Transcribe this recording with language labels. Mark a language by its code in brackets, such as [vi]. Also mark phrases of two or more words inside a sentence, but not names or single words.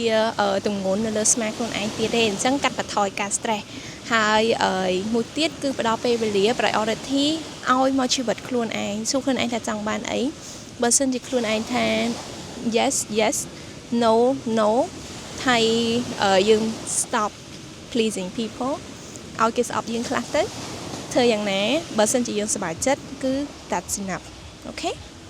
[km] ទម្ងន់នៅលើស្មាខ្លួនឯងទៀតទេអញ្ចឹងកាត់បន្ថយការ stress ហើយមួយទៀតគឺផ្ដល់ពេលវេលា priority ឲ្យមកជីវិតខ្លួនឯងសួរខ្លួនឯងថាចង់បានអីបើសិនជាខ្លួនឯងថា [en] yes no [km] ហើយយើង [en] stop pleasing people [km] ឲ្យគេស្អប់យើងខ្លះទៅធ្វើយ៉ាងណាបើសិនជាយើងសប្បាយចិត្តគឺ [en] that's enough okay